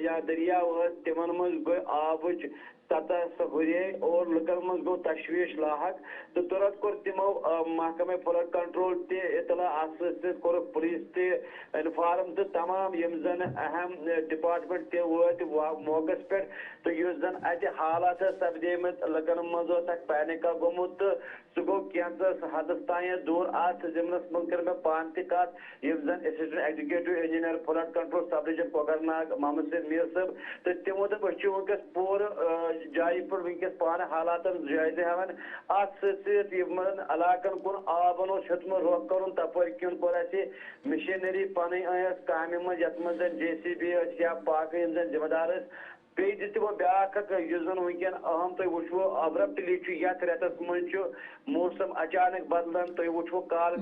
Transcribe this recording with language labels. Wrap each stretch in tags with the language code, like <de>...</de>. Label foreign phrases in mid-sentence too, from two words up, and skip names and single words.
<ks>یا دٔریاو ٲسۍ تِمن منٛز گٔے آبٕچ سطح سۄ ہُرے اور لُکن منٛز گوٚو تشویش لاحق تہٕ تُرنت کوٚر تِمو محکمہ</ks> <en>flood control</en> <ks>تہِ اطلاع اتھ سۭتۍ سۭتۍ کوٚرُکھ پُلیٖس تہِ انفارم تہٕ تمام یِم زن اہم ڈپارٹمنٹ تہِ وٲتۍ موقعس پٮ۪ٹھ تہٕ یُس زن اتہِ حالات ٲسۍ سپدیمٕتۍ لُکن منٛز اوس اکھ پینِکا گوٚمُت تہٕ سُہ گوٚو کینٛژس حدس تانۍ دوٗر اتھ ضمنس منٛز کٔر مےٚ پانہٕ تہِ کتھ یِم زن</ks> <en>Assistant Executive Engineer Flood Control Sub Division</en> <ks>کوکرناگ محمد سید میٖر صٲب تہٕ تِمو دوٚپ أسۍ چھِ ؤنکیٚس پوٗرٕ جایہِ پٮ۪ٹھ ؤنکیٚس پانہٕ حالاتن جٲیزٕ ہٮ۪وان اتھ سۭتۍ سۭتۍ یِمن علاقن کُن آبن اوس ہیوٚتمُت رۄخ کرُن تپٲرۍ کِنۍ کوٚر اسہِ مشیٖنری پنٕنۍ ٲس کامہِ منٛز یتھ منٛز زن JCB ٲسۍ یا باقٕے یِم زن ذمہ دار ٲسۍ بیٚیہِ دِژ تِمو بیاکھ اکھ یُس زن ؤنکیٚن اہم تُہۍ وٕچھوٕ ابرپٹلی چھُ یتھ رٮ۪تس منٛز چھُ موسم اچانک بدلان تُہۍ وٕچھوٕ کالہٕ</ks>